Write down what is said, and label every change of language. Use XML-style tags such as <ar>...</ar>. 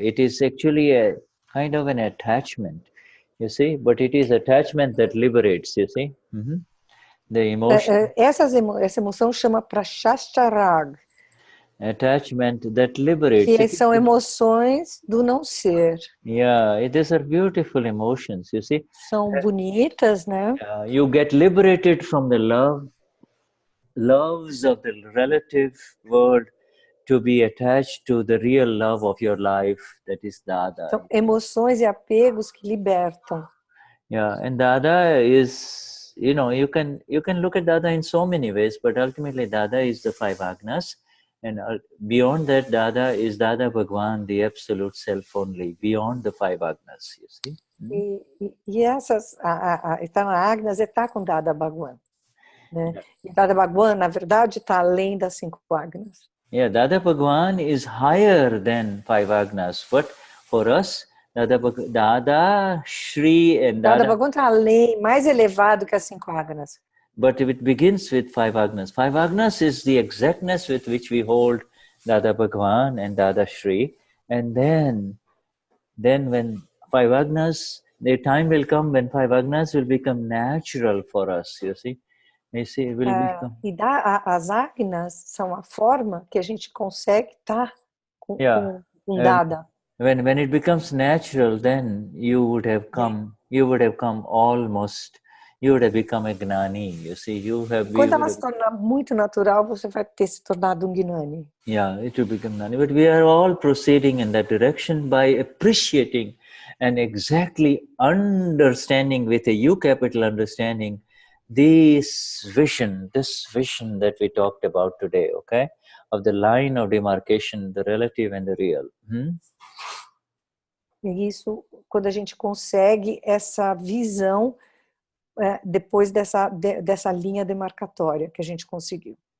<en>It is actually a kind of an attachment, you see, but it is attachment that liberates, you see. The emotion.</en> <pt>Essa emoção chama Prashasta Raga.</pt> <en>Attachment that liberates.</en> <pt>Que são emoções do não ser.</pt> <en>Yeah, these are beautiful emotions, you see.</en> <pt>São bonitas, né?</pt> <en>You get liberated from the loves of the relative world to be attached to the real love of your life, that is Dada.</en> <pt>São emoções e apegos que libertam.</pt> <en>Yeah, and Dada is, you know, you can look at Dada in so many ways, but ultimately Dada is the 5 Agnas, and beyond that Dada is Dada Bhagwan, the absolute self only, beyond the 5 Agnas, you see.</en> <pt>E essas, estar na Agnas é estar com Dada Bhagwan. Né? E Dada Bhagwan, na verdade, está além das 5 Agnas.</pt> <en>Yeah, Dada Bhagwan is higher than 5 Agnas, but for us, Dada, Shri and</en> <pt>Dada Bhagwan está além, mais elevado que as 5 Agnas.</pt> <en>But it begins with 5 Agnas. 5 Agnas is the exactness with which we hold Dada Bhagwan and Dada Shri. And then when 5 Agnas, the time will come when 5 Agnas will become natural for us, you see. You see, it will become...</en> <pt>E as Agnas são a forma que a gente consegue estar com Dada.</pt> <en>When it becomes natural, then you would have come almost, you would have become a Gnani, you see.</en> <pt>Quando ela se tornar muito natural, você vai ter se tornado Gnani.</pt> <en>Yeah, it will become Gnani. But we are all proceeding in that direction by appreciating and exactly understanding with a U capital understanding this vision that we talked about today, okay? Of the line of demarcation, the relative and the real.</en> <pt>E isso, quando a gente consegue essa visão depois dessa linha demarcatória que a gente conseguiu.</pt>